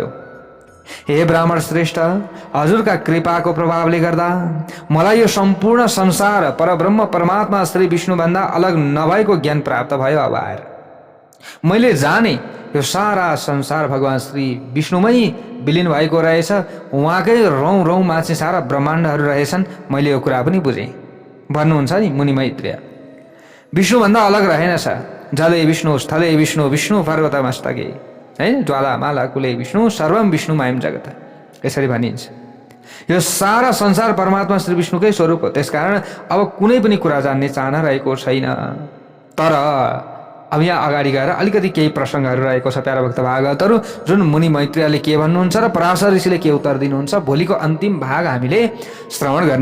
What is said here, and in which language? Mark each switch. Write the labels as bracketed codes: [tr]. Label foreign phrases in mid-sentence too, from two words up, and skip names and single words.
[ne] हे ब्राह्मण श्रेष्ठ, हजुरका कृपाको प्रभावले गर्दा मलाई यो सम्पूर्ण संसार परब्रह्म परमात्मा श्री विष्णुभन्दा अलग नभएको ज्ञान प्राप्त भयो। अब आएर मैले जाने यो सारा संसार भगवान श्री विष्णुमै विलिन भएको रहेछ। उहाँकै रौँ रौँमा चाहिँ सारा ब्रह्माण्डहरू रहेछन्। मैले यो कुरा पनि बुझेँ भन्नुहुन्छ नि मुनि मैत्रेय। विष्णुभन्दा अलग रहेनछ। [sa] जले विष्णु स्थले विष्णु विष्णु पर्वतमस्तके, है, ज्वालामाला कुले विष्णु सर्वम विष्णुमयं जगत, [ne] यसरी भनिन्छ। यो सारा संसार परमात्मा श्री विष्णुकै स्वरूप हो। त्यसकारण अब कुनै पनि कुरा जान्ने चाहना रहेको छैन। तर अब यहाँ अगाडि गएर अलिकति केही प्रसङ्गहरू रहेको छ प्याराभक्त भागवतहरू, जुन मुनि मैत्रेयले के भन्नुहुन्छ र पराशर ऋषिले के उत्तर दिनुहुन्छ, भोलिको अन्तिम भाग हामीले श्रवण गर्नेछौँ।